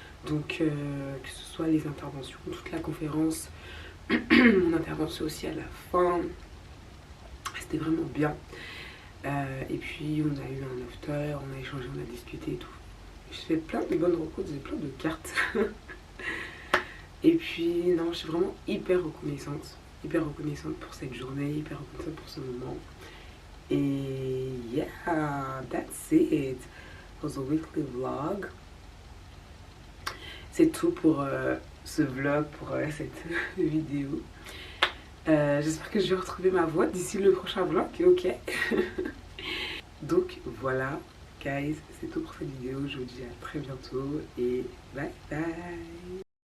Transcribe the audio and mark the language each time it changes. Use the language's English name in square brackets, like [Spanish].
[French] Donc que ce soit les interventions, toute la conférence, mon intervention aussi à la fin, c'était vraiment bien. Et puis on a eu un after, on a échangé, on a discuté et tout. J'ai fait plein de bonnes rencontres, j'ai plein de cartes. Et puis non, je suis vraiment hyper reconnaissante pour cette journée, hyper reconnaissante pour ce moment. [English] Et yeah, that's it for the weekly vlog. [French] C'est tout pour ce vlog, pour cette vidéo. J'espère que je vais retrouver ma voix d'ici le prochain vlog, ok. Donc voilà, guys, c'est tout pour cette vidéo. Je vous dis à très bientôt et bye bye.